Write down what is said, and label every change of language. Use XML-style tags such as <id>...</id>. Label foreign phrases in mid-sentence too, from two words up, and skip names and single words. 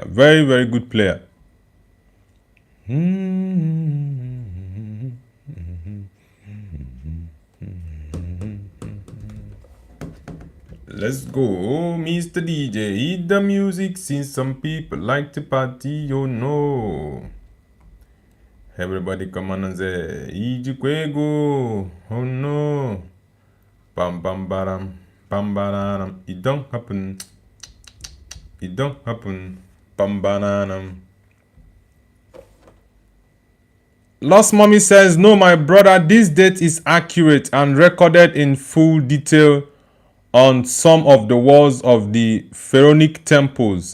<en>Very good player. Let's go, Mr. DJ. Hit the music since some people like to party, you know. Everybody come on and say, Ijukwego, oh no. Bam bam baram, bam bananam. It don't happen. It don't happen. Bam bananam. Lost Mommy says, no, my brother, this date is accurate and recorded in full detail on some of the walls of the pharaonic temples.</en>